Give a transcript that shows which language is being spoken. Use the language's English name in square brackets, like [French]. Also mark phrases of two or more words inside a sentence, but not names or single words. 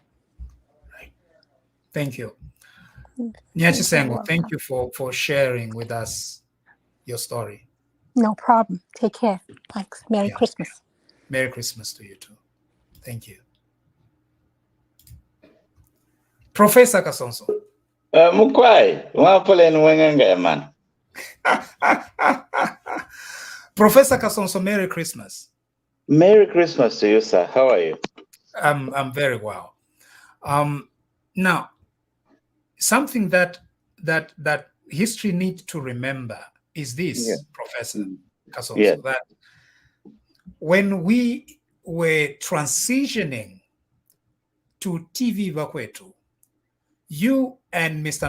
[English] Right. Thank you. Nyachi Sengo, thank you for sharing with us your story. No problem. Take care. Thanks. Merry Christmas. Merry Christmas to you too. Thank you. Professor Kasonso. [Bemba] Mukwai, wapole nwengenge man. [English] Professor Kasonso, Merry Christmas. Merry Christmas to you, sir. How are you? I'm very well. Now, something that history needs to remember is this, Professor Kasonso, that when we were transitioning to TVBAKWETU, you and Mr.